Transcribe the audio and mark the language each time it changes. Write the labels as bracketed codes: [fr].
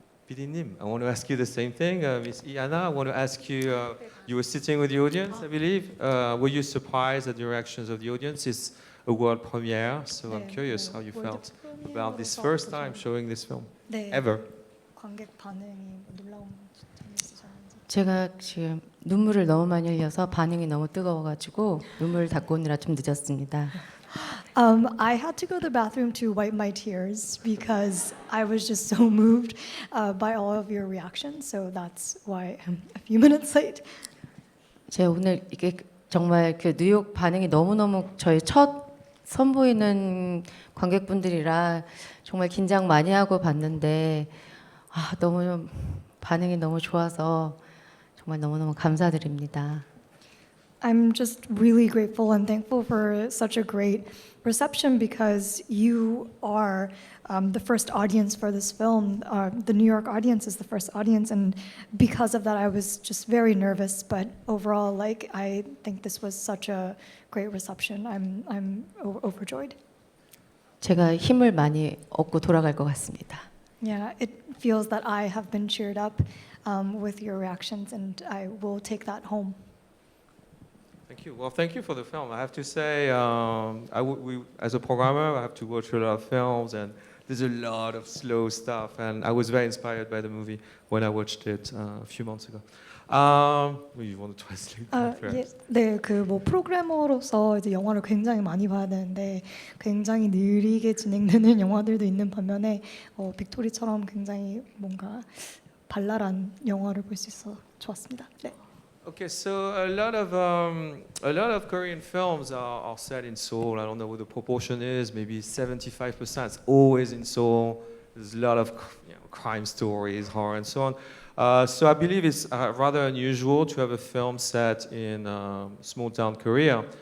[en] PD님, I want to ask you the same thing. Miss Iana, I want to ask you, you were sitting with the audience, I believe. Were you surprised at the reactions of the audience? It's a world premiere, so I'm curious how you felt about this first time showing this film, [ko] 네, [en] ever. [ko] 관객 반응이 놀라운 점이 있으셨는지. 제가 지금 눈물을 너무 많이 흘려서 반응이 너무 뜨거워가지고 눈물을 닦고 오느라 좀 늦었습니다. [en] I had to go to the bathroom to wipe my tears because I was just so moved by all of your reactions. So that's why I'm a few minutes late. [ko] 제가 오늘 이게 정말 그 뉴욕 반응이 너무너무 저희 첫 선보이는 관객분들이라 정말 긴장 많이 하고 봤는데 너무 반응이 너무 좋아서 정말 너무너무 감사드립니다. [en] I'm just really grateful and thankful for such a great reception because you are the first audience for this film. The New York audience is the first audience, and because of that, I was just very nervous. But overall, I think this was such a great reception. I'm overjoyed. [ko] 제가 힘을 많이 얻고 돌아갈 것 같습니다. [en] Yeah, it feels that I have been cheered up with your reactions, and I will take that home. Thank you. Well, thank you for the film. I have to say, as a programmer, I have to watch a lot of films, and there's a lot of slow stuff. And I was very inspired by the movie when I watched it a few months ago. You want to translate that, perhaps? [ko] 네, 그 뭐 프로그래머로서 이제 영화를 굉장히 많이 봐야 되는데 굉장히 느리게 진행되는 영화들도 있는 반면에 빅토리처럼 굉장히 뭔가 발랄한 영화를 볼 수 있어 좋았습니다. 네. [en] Okay, so a lot of Korean films are set in Seoul. I don't know what the proportion is. Maybe 75%. It's always in Seoul. There's a lot of crime stories, horror, and so on. So I believe it's rather unusual to have a film set in small town Korea.